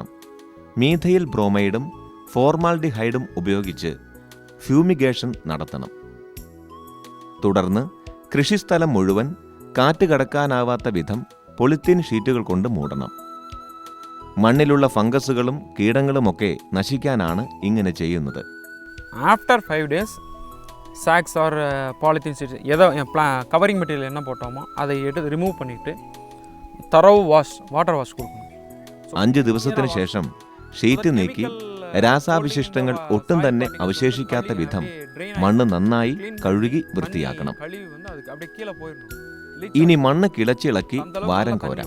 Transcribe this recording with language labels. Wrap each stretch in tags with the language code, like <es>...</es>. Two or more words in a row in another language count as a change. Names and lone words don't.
<ml>മീഥൈൽ ബ്രോമൈഡും ഫോർമാൽഡിഹൈഡും ഉപയോഗിച്ച് ഫ്യൂമിഗേഷൻ നടത്തണം. തുടർന്ന് കൃഷിസ്ഥലം മുഴുവൻ കാറ്റ് കടക്കാനാവാത്ത വിധം പോളിത്തീൻ ഷീറ്റുകൾ കൊണ്ട് മൂടണം. മണ്ണിലുള്ള ഫംഗസുകളും കീടങ്ങളുമൊക്കെ നശിക്കാനാണ് ഇങ്ങനെ ചെയ്യുന്നത്.</ml> <en>After 5 days sacks or polythene sheets</en> <ta>ஏதோ</ta> <en>covering material</en> <ta>என்ன போட்டோமோ அதை எடுத்து ரிமூவ் பண்ணிவிட்டு</ta> <ml>തറവ് വാട്ടർ വാഷ് കൊടുക്കണം. 5 ദിവസത്തിന് ശേഷം ഷീറ്റ് നീക്കി രാസാവശിഷ്ടങ്ങൾ ഒട്ടും തന്നെ അവശേഷിക്കാത്ത വിധം മണ്ണ് നന്നായി കഴുകി വൃത്തിയാക്കണം. ഇനി മണ്ണ് കിളച്ചിളക്കി വാരം കോരാം.</ml>